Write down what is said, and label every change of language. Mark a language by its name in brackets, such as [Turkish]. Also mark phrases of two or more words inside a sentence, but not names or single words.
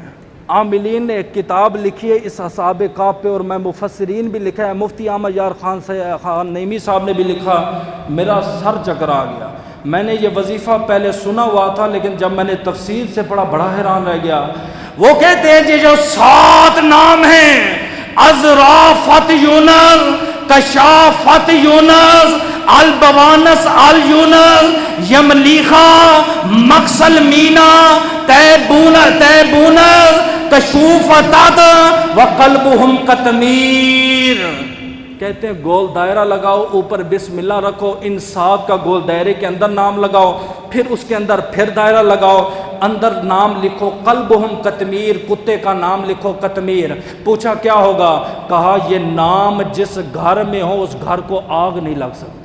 [Urdu] عاملین نے ایک کتاب لکھی ہے اس اصحاب کہف پہ، اور میں مفسرین بھی لکھا ہے، مفتی احمد یار خان نعیمی صاحب نے بھی لکھا، میرا سر چکرا گیا۔ میں نے یہ وظیفہ پہلے سنا ہوا تھا، لیکن جب میں نے تفصیل سے پڑھا بڑا حیران رہ گیا۔ وہ کہتے ہیں یہ جو 7 نام ہیں، ازرافت یونس، کشافت یونس، البوانس الیونس، یملیخا، مقسل مینا، تیبونس، کشوف تد، [Arabic] وقلبہم قطمیر۔ [Urdu] کہتے ہیں گول دائرہ لگاؤ، اوپر بسم اللہ رکھو، ان 7 کا گول دائرے کے اندر نام لگاؤ، پھر اس کے اندر پھر دائرہ لگاؤ، اندر نام لکھو قلبہم قطمیر، کتے کا نام لکھو قطمیر۔ پوچھا کیا ہوگا؟ کہا یہ نام جس گھر میں ہو اس گھر کو آگ نہیں لگ سکتی۔